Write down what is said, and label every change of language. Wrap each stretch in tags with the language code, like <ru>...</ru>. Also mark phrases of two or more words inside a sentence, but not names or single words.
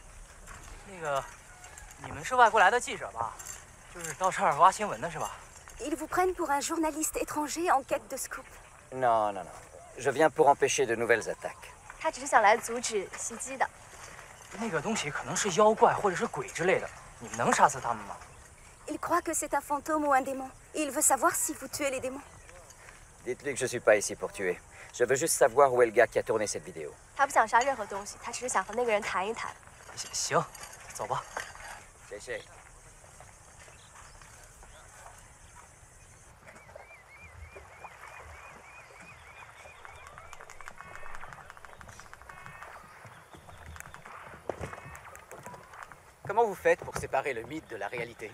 <zh>那个，你们是外国来的记者吧？就是到这儿挖新闻的是吧？</zh> <fr>Ils vous prennent pour un journaliste étranger en quête de scoop. Non, non, non. Je viens pour empêcher de nouvelles attaques.</fr> <zh>他只是想来阻止袭击的。那个东西可能是妖怪或者是鬼之类的，你们能杀死他们吗？</zh> <fr>Il croit que c'est un fantôme ou un démon. Il veut savoir si vous tuez les démons. Dites-lui que je suis pas ici pour tuer. Je veux juste savoir où est le gars qui a tourné cette vidéo.</fr> <zh>他不想杀任何东西，他只是想和那个人谈一谈。行，走吧。谢谢。</zh> <fr>Comment vous faites pour séparer le mythe de la réalité?</fr>